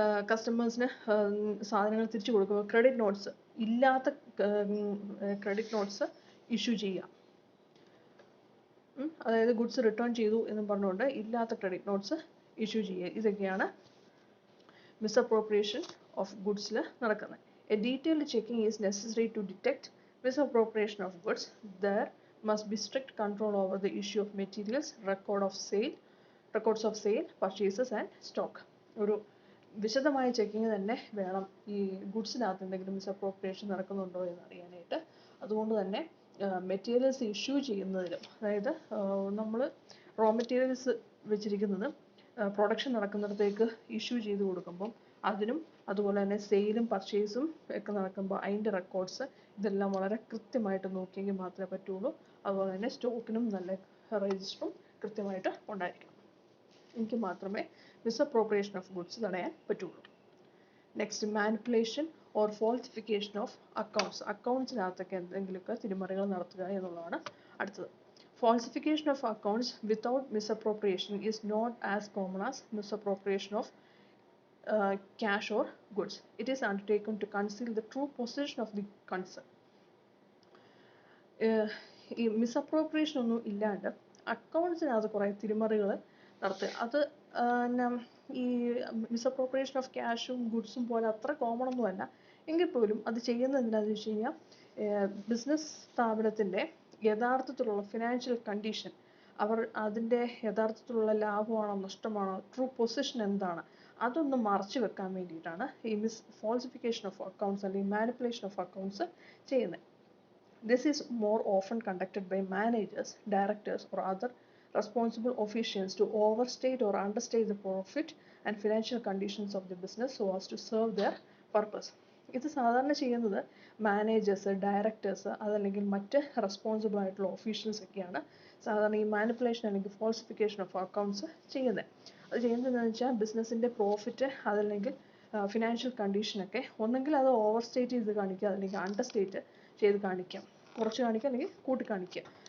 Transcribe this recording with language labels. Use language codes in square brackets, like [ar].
[ml] കസ്റ്റമേഴ്സിന് സാധനങ്ങൾ തിരിച്ചു കൊടുക്കുക. ക്രെഡിറ്റ് നോട്ട്സ്, ഇല്ലാത്ത ക്രെഡിറ്റ് നോട്ട്സ് ഇഷ്യൂ ചെയ്യുക. അതായത് ഗുഡ്സ് റിട്ടേൺ ചെയ്തു എന്ന് പറഞ്ഞുകൊണ്ട് ഇല്ലാത്ത ക്രെഡിറ്റ് നോട്ട്സ് ഇഷ്യൂ ചെയ്യുക. ഇതൊക്കെയാണ് [en] misappropriation of ഗുഡ്സിൽ [ml] നടക്കുന്നത്. [en] A detailed checking is necessary to detect misappropriation of goods. There must be strict control over the issue of materials, records of sale, purchases and stock. [ml] ഒരു വിശദമായ checking തന്നെ വേണം ഈ ഗുഡ്സിനകത്ത് എന്തെങ്കിലും misappropriation നടക്കുന്നുണ്ടോ എന്ന് അറിയാനായിട്ട്. അതുകൊണ്ട് തന്നെ മെറ്റീരിയൽസ് ഇഷ്യൂ ചെയ്യുന്നതിലും, അതായത് നമ്മൾ റോ മെറ്റീരിയൽസ് വെച്ചിരിക്കുന്നത് പ്രൊഡക്ഷൻ നടക്കുന്നിടത്തേക്ക് ഇഷ്യൂ ചെയ്ത് കൊടുക്കുമ്പം അതിനും, അതുപോലെ തന്നെ സെയിലും പർച്ചേസും ഒക്കെ നടക്കുമ്പോൾ അതിൻ്റെ റെക്കോർഡ്സ് ഇതെല്ലാം വളരെ കൃത്യമായിട്ട് നോക്കിയെങ്കിൽ മാത്രമേ പറ്റുള്ളൂ. അതുപോലെ തന്നെ സ്റ്റോക്കിനും നല്ല രജിസ്റ്ററും കൃത്യമായിട്ട് ഉണ്ടായിരിക്കണം. എങ്കിൽ മാത്രമേ [en] misappropriation of goods [ml] തടയാൻ പറ്റുള്ളൂ. [en] Next, manipulation or falsification of accounts. [ml] അക്കൗണ്ട്സിനകത്തൊക്കെ എന്തെങ്കിലുമൊക്കെ തിരിമറികൾ നടത്തുക എന്നുള്ളതാണ് അടുത്തത്. [en] Falsification of accounts without misappropriation is not as common as misappropriation of cash or goods. It is undertaken to conceal the true possession of the concern. [ml] ഈ misappropriation ഒന്നും ഇല്ലാണ്ട് അക്കൗണ്ട്സിനകത്ത് കുറേ തിരിമറികൾ നടത്തുക, അത് ഈ [en] misappropriation of ക്യാഷും ഗുഡ്സും [ml] പോലെ അത്ര കോമൺ ഒന്നുമല്ല. എങ്കിൽ പോലും അത് ചെയ്യുന്നത് എന്താണെന്ന് വെച്ച് കഴിഞ്ഞാൽ ബിസിനസ് സ്ഥാപനത്തിൻ്റെ യഥാർത്ഥത്തിലുള്ള ഫിനാൻഷ്യൽ കണ്ടീഷൻ, അവർ അതിൻ്റെ യഥാർത്ഥത്തിലുള്ള ലാഭമാണോ നഷ്ടമാണോ, ട്രൂ പൊസിഷൻ എന്താണ്, അതൊന്ന് മറച്ചു വെക്കാൻ വേണ്ടിയിട്ടാണ് ഈ [en] falsification of accounts [ml] അല്ലെങ്കിൽ [en] manipulation of accounts [ml] ചെയ്യുന്നത്. [en] This is more often conducted by managers, directors or other responsible officials to overstate or understate the profit and financial conditions of the business so as to serve their purpose. [ml] ഇത് സാധാരണ ചെയ്യുന്നത് managers, directors, അതല്ലെങ്കിൽ മറ്റ് responsible ആയിട്ടുള്ള officials ഒക്കെയാണ് സാധാരണ ഈ manipulation അല്ലെങ്കിൽ [en] falsification of accounts [ml] ചെയ്യുന്നത്. അത് ചെയ്യുന്നത് എന്താണെന്ന് വെച്ചാൽ ബിസിനസ്സിൻ്റെ പ്രോഫിറ്റ് അതല്ലെങ്കിൽ ഫിനാൻഷ്യൽ കണ്ടീഷനൊക്കെ ഒന്നെങ്കിൽ അത് ഓവർ സ്റ്റേറ്റ് ചെയ്ത് കാണിക്കുക, അല്ലെങ്കിൽ അണ്ടർ സ്റ്റേറ്റ് ചെയ്ത് കാണിക്കാം, കുറച്ച് കാണിക്കുക അല്ലെങ്കിൽ കൂട്ടി കാണിക്കുക.